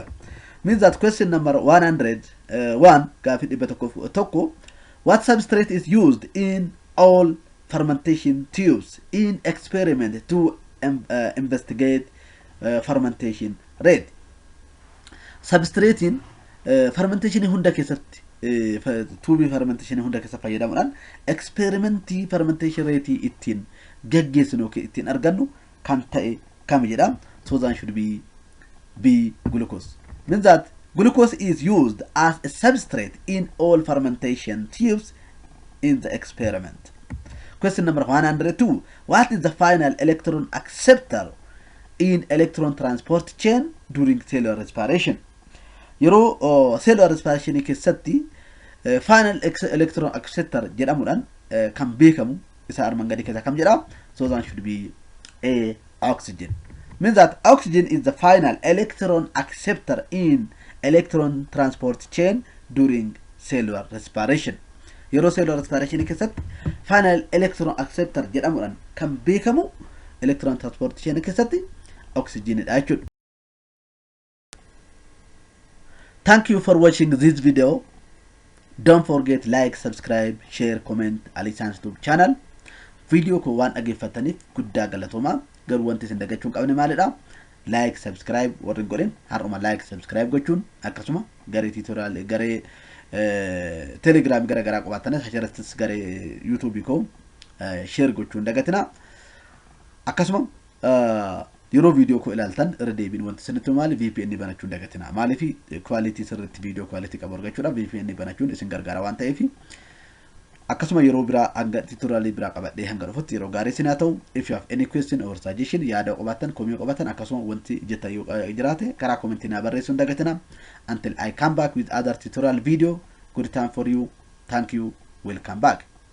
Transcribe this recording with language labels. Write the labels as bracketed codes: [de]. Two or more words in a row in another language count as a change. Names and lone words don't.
[en] Means that question number 101 what substrate is used in all fermentation tubes in experiment to investigate fermentation rate. Substrate in fermentation [om] hunda keessatti tuubii fermentation hunda keessa fayyadamuudhaan experimenti [en] fermentation rate [om] ittiin geggeessinu ittiin argannu kan ta'e kam jedham. [en] So that should be B glucose. Means that glucose is used as a substrate in all fermentation tubes in the experiment. Question number 102. What is the final electron acceptor in electron transport chain during cellular respiration? [om] Yeroo [en] cellular respiration [om] keessatti [en] final electron acceptor [om] jedhamuudhaan kan beekamu isa armaan gadii keessa kam jedhama. [en] So that should be A oxygen. Means that oxygen is the final electron acceptor in electron transport chain during cellular respiration. [om] Yeroo [en] cellular respiration [om] keessatti [en] final electron acceptor [om] jedhamuudhaan kan beekamu [en] electron transport chain [om] keessatti oxygen dha jechuudha. [en] Thank you for watching this video. Don't forget like, subscribe, share, comment Aliyi YouTube channel. [om] Video ko waan dhaggeeffataniif guddaa galatooma. Garuu wanti isin dagachuun qabne maalidha? [en] Like, subscribe [om] warri godhin har'uma [en] like, subscribe [om] gochuun akkasuma garee tutorial garee Telegram gara garaa qabaatanis asirrattis garee YouTube ko share gochuun dagatina. Akkasuma yeroo video ko ilaaltan irra deebiin wanti isinitti maali VPN banachuun dagatina. Maaliif quality sirriitti [en] video quality [om] qabu argachuudha VPN banachuun isin gargaara waan ta'eef. Akkasuma yeroo biraa hanga tutorial biraa qabadhee hanga dhufutti yeroo gaarii isin haa ta'u. [en] If you have any question or suggestion [om] yaada qabaatan komii qabaatan akkasuma wanti jettan yoo jiraate karaa commentii na barreessuun dagatina. [en] Until I come back with other tutorial video, good time for you. Thank you. Welcome back.